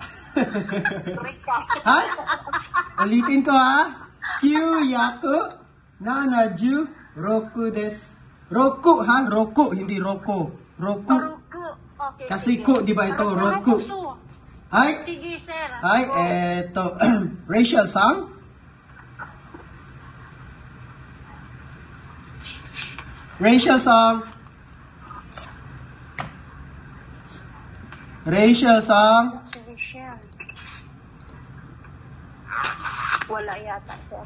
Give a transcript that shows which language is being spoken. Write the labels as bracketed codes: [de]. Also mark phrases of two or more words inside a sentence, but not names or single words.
[tl] Ha? Ulitin ko, ha? [ja] 九百七十六です. [tl] Roku, ha? Roku, hindi Roku. Roku. Ruku. Okay. Kasi sige. ko, di ba ito? Roku. Ay, Sige, sir. ay, eto. Rachel Sang. Rachel Sang. Rachel Sang. Sige, sir. Wala yata, sir.